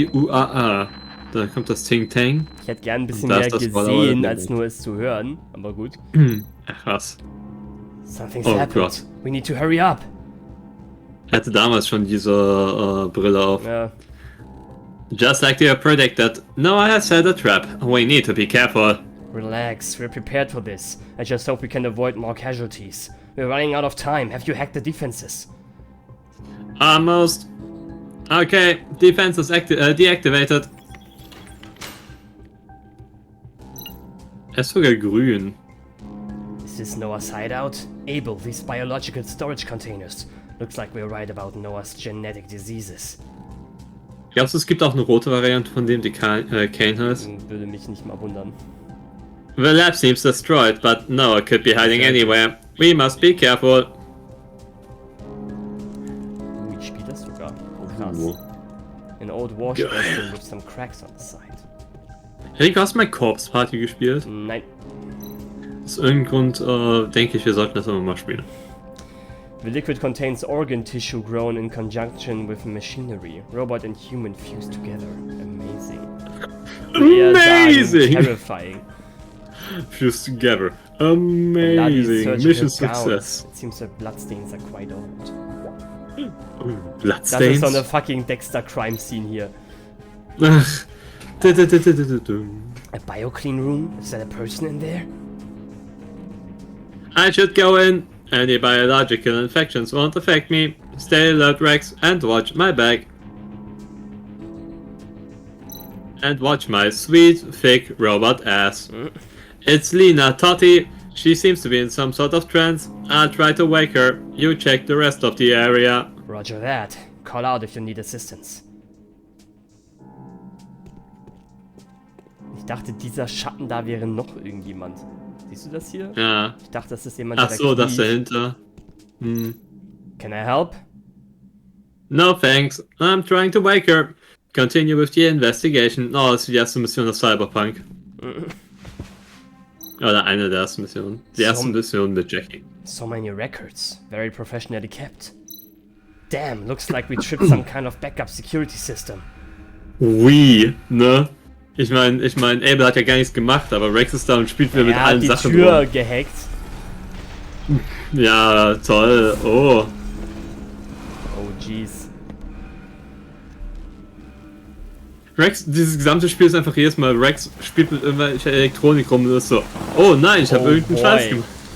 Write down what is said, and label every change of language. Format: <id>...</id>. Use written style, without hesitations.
<de>A. Da kommt das Ting-Tang. Ich hätte gern ein bisschen mehr gesehen, als nur es zu hören, aber gut. Ach was.</de> <en>Something's happened. Gott. We need to hurry up.</en> <de>Er hatte damals schon diese Brille auf. Ja.</de> <en>Just like you predicted, Noah has set a trap. We need to be careful. Relax, we're prepared for this. I just hope we can avoid more casualties. We're running out of time. Have you hacked the defenses? Almost. Okay, defense is deactivated.</en> <de>Er ist sogar grün.</de> <en>Is this Noah's hideout? Abel, these biological storage containers. Looks like we're right about Noah's genetic diseases.</en> <de>Glaubst du, es gibt auch eine rote Variante von dem, die Kane heißt? Würde mich nicht mal wundern.</de> <en>The lab seems destroyed, but Noah could be hiding anywhere. We must be careful.</en> <de>Ich spiele das sogar. Krass.</de> <en>An old wash basin with some cracks on the side.</en> <de>Rigo, hast du mal Corpse Party gespielt? Nein. Aus irgendeinem Grund denke ich, wir sollten das immer mal spielen.</de> <en>The liquid contains organ tissue grown in conjunction with machinery. Robot and human fused together. Amazing. Amazing! Terrifying. Fused together. Amazing. Mission success. It seems that bloodstains are quite old. Bloodstains?</en> <de>Das ist so eine fucking Dexter Crime Scene hier.</de> <en>A bioclean room? Is that a person in there? I should go in. Any biological infections won't affect me. Stay alert, Rex, and watch my back. And watch my sweet, thick robot ass. It's Lena Totti. She seems to be in some sort of trance. I'll try to wake her. You check the rest of the area. Roger that. Call out if you need assistance.</en> <de>Ich dachte, dieser Schatten da wäre noch irgendjemand. Siehst du das hier? Ja. Ich dachte, das ist jemand, Ach so, das dahinter.</de> <en>Can I help? No thanks. I'm trying to wake her. Continue with the investigation.</en> <de>Oh, das ist die erste Mission aus Cyberpunk. Oder eine der ersten Missionen. Die erste Mission mit Jackie.</de> <en>So many records. Very professionally kept. Damn, looks like we tripped some kind of backup security system.</en> <de>Ne? Ich meine, Abel hat ja gar nichts gemacht, aber Rex ist da und spielt mir mit allen Sachen. Er hat die Tür gehackt. Ja, toll. Oh.</de> <en>Oh, jeez.</en> <de>Rex, dieses gesamte Spiel ist einfach jedes Mal, Rex spielt mit irgendwelcher Elektronik rum und ist so, oh nein, ich habe irgendeinen Scheiß gemacht.</de>